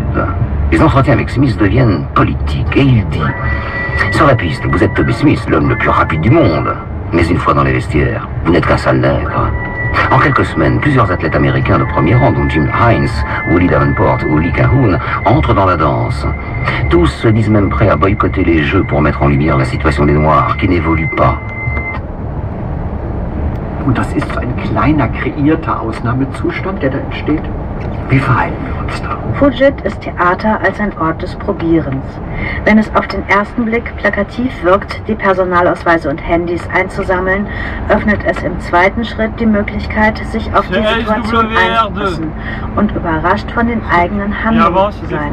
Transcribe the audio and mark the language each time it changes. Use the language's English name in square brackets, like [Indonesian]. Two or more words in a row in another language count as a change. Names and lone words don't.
[French] Les entretiens avec Smith deviennent politiques et il dit « Sur la piste, vous êtes Tommy Smith, l'homme le plus rapide du monde. Mais une fois dans les vestiaires, vous n'êtes qu'un sale nègre. » En quelques semaines, plusieurs athlètes américains de premier rang, dont Jim Hines, Willie Davenport ou Lee Cahoon, entrent dans la danse. Tous se disent même prêts à boycotter les Jeux pour mettre en lumière la situation des Noirs, qui n'évolue pas. [German] Und das ist so ein kleiner, kreierter Ausnahmezustand, der da entsteht. Wie verhalten wir uns da? Fugit ist Theater als ein Ort des Probierens. Wenn es auf den ersten Blick plakativ wirkt, die Personalausweise und Handys einzusammeln, öffnet es im zweiten Schritt die Möglichkeit, sich auf die Situation einzulassen und überrascht von den eigenen Handlungen zu sein.